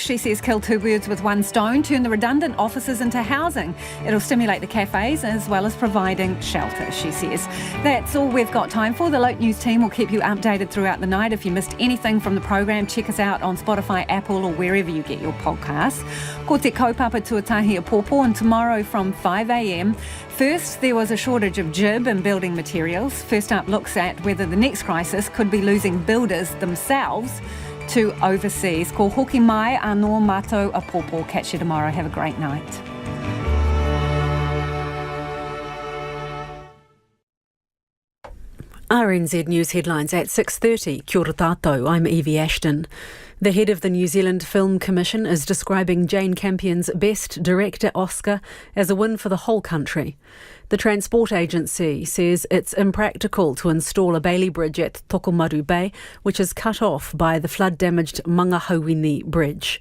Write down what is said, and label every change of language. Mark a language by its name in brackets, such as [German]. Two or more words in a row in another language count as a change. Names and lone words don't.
[English] She says kill 2 birds with 1 stone, turn the redundant offices into housing. It'll stimulate the cafes as well as providing shelter, she says. That's all we've got time for. The Lote News team will keep you updated throughout the night. If you missed anything from the program, check us out on Spotify, Apple or wherever you get your podcasts. [Māori] Ko te kaupapa tuatahi a pōpō, [English] and tomorrow from 5 a.m. First, there was a shortage of jib and building materials. First Up looks at whether the next crisis could be losing builders themselves to overseas. [Māori] Ko hoki mai anō mātou a pōpō. [English] Catch you tomorrow. Have a great night. RNZ News headlines at 6:30. [Māori] Kia ora tātou, [English] I'm Evie Ashton. The head of the New Zealand Film Commission is describing Jane Campion's Best Director Oscar as a win for the whole country. The Transport Agency says it's impractical to install a Bailey Bridge at Tokomaru Bay, which is cut off by the flood-damaged Mangahauini Bridge.